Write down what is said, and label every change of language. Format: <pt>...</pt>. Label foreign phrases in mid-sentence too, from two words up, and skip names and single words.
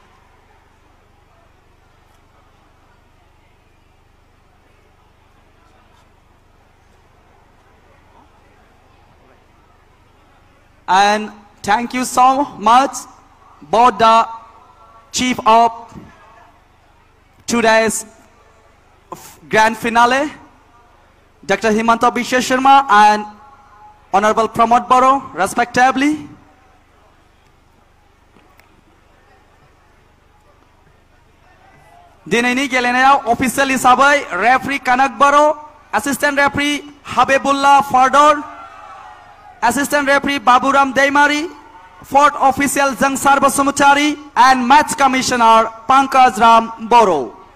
<en>And thank you so much, both the Chief of today's grand finale, Dr. Himanta Biswa Sharma and Honorable Pramod Boro, respectively.</en> <brx>दिनैनि गेलेनायाव official हिसाबै referee Kanak Boro,</brx> <en>assistant referee</en> <brx>Habibullah Fardor,</brx> <en>assistant referee</en> <brx>Baburam Deimari,</brx> <en>fourth official</en> <brx>Zangsar Basumachari,</brx> <en>and match commissioner Pankaj Ram Boro.</en>